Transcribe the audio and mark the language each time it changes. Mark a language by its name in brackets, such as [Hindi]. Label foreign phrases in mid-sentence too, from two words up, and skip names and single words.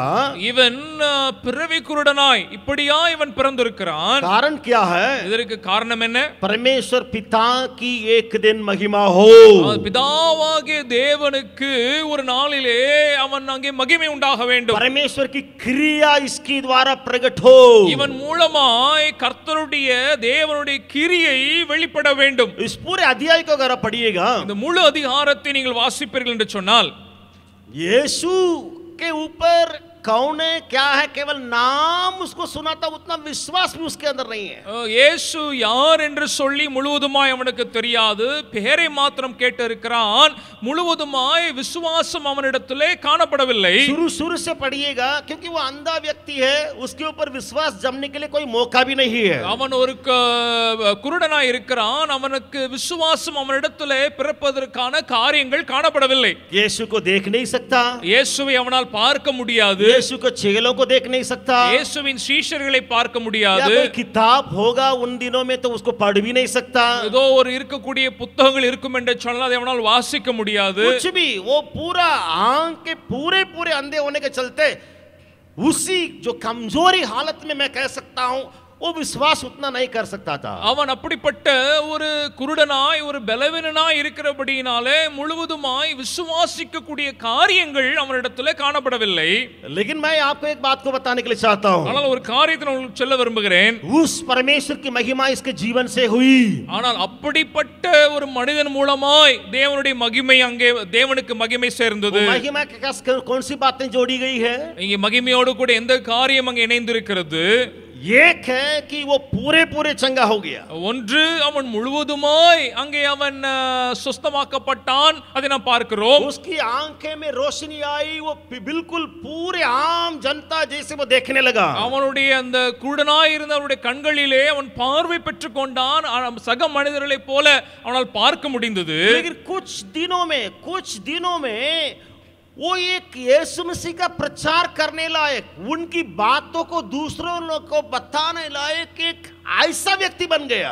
[Tamil] இவன் பிறவி குருடனாய் இப்படியா இவன் பிறந்திருக்கிறான். [Hindi] कारण क्या है? [Tamil] இதற்கு காரணம் என்ன? [Hindi] परमेश्वर पिता की एक दिन महिमा हो. [Tamil] பிதாவாகிய தேவனுக்கு ஒரு நாளிலே அவன் அங்கே மகிமை உண்டாக வேண்டும். [Hindi] परमेश्वर की क्रिया इसके द्वारा प्रकट हो. [Tamil] இவன் மூலமாய் கர்த்தருடைய தேவனுடைய கிரியை வெளிப்பட வேண்டும். [Hindi] इस पूरे अध्याय को अगर आप पढ़िएगा, [Tamil] இந்த முழு அதிகாரத்தை நீங்கள் வாசிப்பீர்கள் என்று சொன்னால், [Hindi] यीशु के ऊपर कौन है क्या है केवल नाम उसको सुना था, उतना विश्वास भी उसके अंदर नहीं है. [Tamil] இயேசு யார் என்று சொல்லி முழுவதுமாய் அவனுக்கு தெரியாது, பெயரை மாத்திரம் கேட்டு இருக்கிறான், முழுவதுமாய் விசுவாசம் அவனிடத்திலே காணப்படவில்லை. [Hindi] शुरू से पढ़िएगा क्योंकि वो अंधा व्यक्ति है, उसके ऊपर विश्वास जमने के लिए कोई मौका भी नहीं है. [Tamil] அவன் ஒரு குருடனாய் இருக்கிறான், அவனுக்கு விசுவாசம் அவனிடத்திலே பிறப்பதற்கான காரியங்கள் காணப்படவில்லை. [Hindi] यीशु को देख नहीं सकता, [Tamil] இயேசுவை அவனால் பார்க்க முடியாது, [Hindi] यीशु को चेलों को देख नहीं सकता, [Tamil] இயேசுவின் சீஷர்களை பார்க்க முடியாது, [Hindi] कोई किताब होगा उन दिनों में तो उसको पढ़ भी नहीं सकता, [Tamil] ஏதோ ஒரு இருக்கக்கூடிய புத்தகங்கள் இருக்கும் என்று சொன்னால் அதை அவனால் வாசிக்க முடியாது. [Hindi] कुछ भी. वो पूरा आंख के पूरे अंधे होने के चलते उसी जो कमजोरी हालत में मैं कह सकता हूं वो विश्वास उतना नहीं कर सकता था. [Tamil] அவன் அப்படிப்பட்ட ஒரு குருடனாய் ஒரு பலவீனனாய் இருக்கிறபடியினாலே முழுவதுமாய் விசுவாசிக்க கூடிய காரியங்கள் அவனிடத்திலே காணப்படவில்லை. [Hindi] लेकिन मैं आपको एक बात को बताने के लिए चाहता हूं. [Tamil] ஆனால் ஒரு காரியத்தை நான் உங்களுக்கு சொல்ல விரும்புகிறேன். [Hindi] उस परमेश्वर की महिमा इसके जीवन से हुई. [Tamil] ஆனால் அப்படிப்பட்ட ஒரு மனிதன் மூலமாய் தேவனுடைய மகிமை, அங்கே தேவனுக்கு மகிமை சேர்ந்தது. [Hindi] महिमा के कौन सी बातें जोड़ी गई है? [Tamil] இங்கே மகிமையோடு கூட எந்த காரியம் அங்கே இணைந்திருக்கிறது? [Hindi] एक है कि वो पूरे पूरे चंगा हो गया, [Tamil] ஒன்று அவன் முழுவதுமாய் அங்கே அவன் சுஸ்தமாக்கப்பட்டான், அதை நாம் பார்க்கிறோம். [Hindi] उसकी आंखें में रोशनी आई, वो बिल्कुल पूरे आम जनता जैसे वो देखने लगा. [Tamil] அவனுடைய அந்த குருடனாய் இருந்த அவனுடைய கண்களிலே அவன் பார்வை பெற்றுக் கொண்டான், சக மனிதர்களைப் போல அவனால் பார்க்க முடிந்தது. [Hindi] लेकिन कुछ दिनों में वो एक यीशु मसीह का प्रचार करने लायक, उनकी बातों को दूसरों लोगों को बताने लायक एक ऐसा व्यक्ति बन गया.